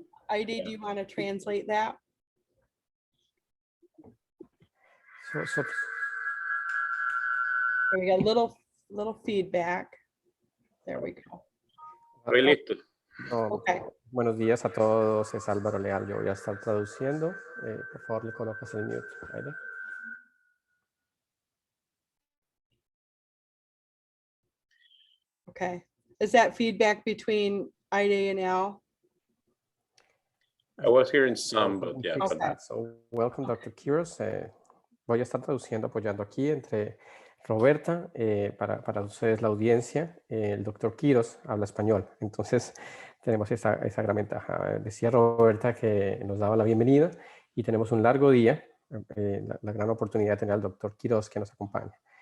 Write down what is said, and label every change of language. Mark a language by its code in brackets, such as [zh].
[en] Heidi, do you want to translate that? So We got a little feedback. There we go. Really? no, Okay. [es] buenos días a todos, es Álvaro Leal, yo voy a estar traduciendo. Por favor, le colocas el mute. Aide. [en] Okay. Is that feedback between Ida and Al? I was hearing some, but yeah. Fix but- Okay. that. So, welcome, Dr. Quiroz. [es] Voy a estar traduciendo, apoyando aquí entre Roberta, para ustedes la audiencia. El doctor Quiroz habla español, entonces tenemos esa gran ventaja. Decía Roberta que nos daba la bienvenida y tenemos un largo día, la gran oportunidad de tener al doctor Quiroz que nos acompaña.